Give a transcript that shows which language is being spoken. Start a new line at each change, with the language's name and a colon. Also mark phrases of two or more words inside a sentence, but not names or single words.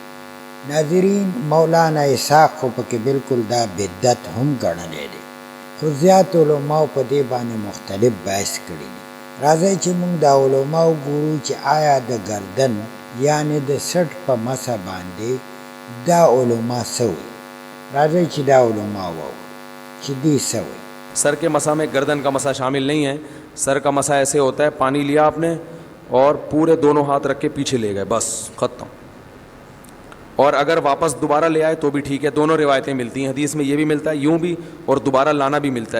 Pashto: ناظرین مولانا اسحاق خو پکې بالکل دا بدعت هم ګڼلی دی، خو زیات علماو په دې باندې مختلف بحث کړي دي. راځئ چې موږ دا علما وګورو چې آیا د ګردن یعنې د سټ په مسه باندې دا علما څه وایي. راځئ چې دا علما واورو چې دوی څه وایي.
Urdu: سر کے مسا میں گردن کا مسا شامل نہیں ہے. سر کا مسا ایسے ہوتا ہے، پانی لیا آپ نے اور پورے دونوں ہاتھ رکھ کے پیچھے لے گئے، بس ختم. اور اگر واپس دوبارہ لے آئے تو بھی ٹھیک ہے. دونوں روایتیں ملتی ہیں، حدیث میں یہ بھی ملتا ہے یوں بھی اور دوبارہ لانا بھی ملتا ہے.